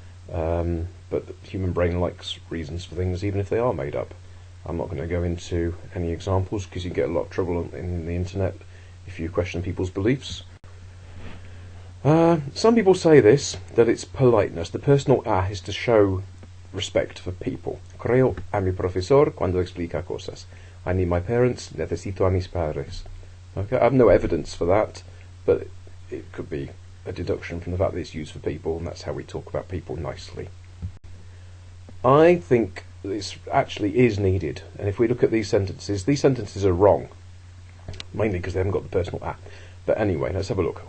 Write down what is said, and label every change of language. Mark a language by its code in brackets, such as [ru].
[en] But the human brain likes reasons for things, even if they are made up. I'm not going to go into any examples, because you get a lot of trouble in the internet if you question people's beliefs. Some people say this, that it's politeness. The personal a is to show respect for people. [es] Creo a mi profesor cuando explica cosas. [en] I need my parents, [es] necesito a mis padres. [en] Okay, I have no evidence for that, but it could be a deduction from the fact that it's used for people, and that's how we talk about people nicely. I think this actually is needed, and if we look at these sentences are wrong, mainly because they haven't got the personal a. But anyway, let's have a look.